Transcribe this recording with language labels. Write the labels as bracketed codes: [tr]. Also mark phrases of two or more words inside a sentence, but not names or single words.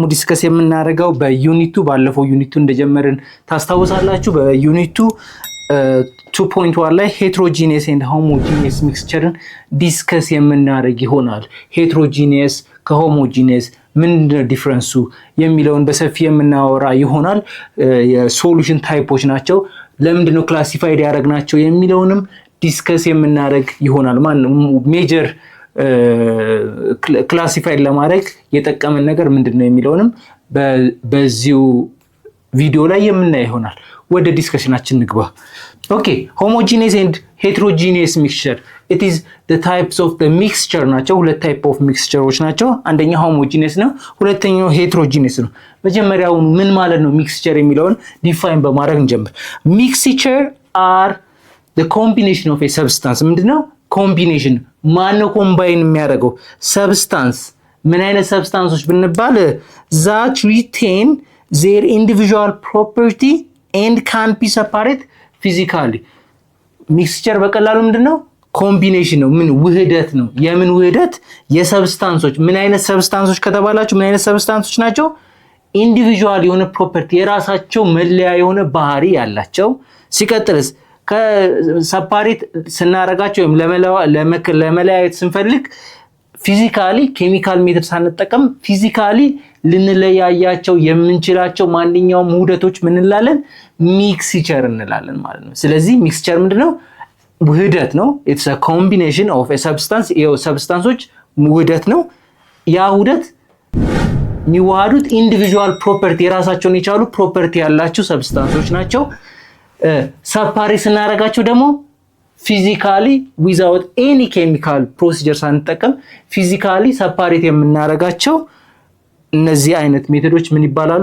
[am] ዲስከስ የምናደርገው በዩኒቱ ባለፈው ዩኒቱ እንደጀመርን ታስታውሳላችሁ። በዩኒቱ 2.1 ላይ [en] heterogeneous and homogeneous mixture [am] ዲስከስ የምናደርግ ይሆናል። ሄትሮጂኒየስ ከሆሞጂኒየስ ምንድነው ዲፍረንሱ የሚለውን በሰፊ የምናወራ ይሆናል። [en] solution types [am] ናቸው፣ ለምንድነው ክላሲፋይድ ያደረግናቸው የሚለውንም ዲስከስ የምናደርግ ይሆናል። ሜጀር ክላሲፋይድ ለማድረግ የጠቀመን ነገር ምንድነው የሚለውንም በዚሁ ቪዲዮ ላይ የምናይ ይሆናል። ወደ ዲስከሽናችን ንግባ። ኦኬ [en] homogeneous and heterogeneous mixture it is the types of the mixture [am] ናቸው። ሁለት [en] type of mixtures [am] ናቸው። አንደኛው homogeneous ነው፣ ሁለተኛው heterogeneous ነው። መጀመሪያው ምን ማለት ነው ሚክስቸር የሚለውን ዲፋይን በማድረግ እንጀምር። [en] mixture are the combination of a substance [am] ምንድነው ኮምቢኔሽን? ማነው ኮምባይን የሚያደርገው? [en] ሰብስታንስ። [am] ምን አይነት ሰብስታንሶች ብንባል [en] that retain their individual property and can be separated physically. [am] ሚክስቸር በቀላሉ ምንድነው ኮምቢኔሽን ነው። ምን ውህደት ነው? የምን ውህደት? የሰብስታንሶች። ምን አይነት ሰብስታንሶች ከተባላችሁ ምን አይነት ሰብስታንሶች ናቸው? ኢንዲቪጁዋል የሆነ ፕሮፐርቲ የራሳቸው መለያ የሆነ ባህሪ ያላቸው። ሲቀጥልስ ከሰፓሬት ስናረጋቸው ወይም ለመለያየት ስንፈልግ [en] physically chemical method [am] ሳንጠቀም ፊዚካሊ ልንለያያቸው የምንችላቸው ማንኛውም ውህደቶች ምን እንላለን? ሚክስቸር እንላለን ማለት ነው። ስለዚህ ሚክስቸር ምንድነው? ውህደት ነው። [en] it's a combination of a substance [am] ሰብስታንሶች ውህደት ነው። ያ ውህደት የሚዋሃዱት [en] individual property [am] የራሳቸውን የቻሉ ፕሮፐርቲ ያላቸው ሰብስታንሶች ናቸው። ሰፓሬት ስናረጋቸው ደግሞ [en] physically without any chemical procedure [am] ሳንጠቀም [en] physically separate [am] የምናረጋቸው እነዚህ አይነት ሜቶዶች ምን ይባላሉ?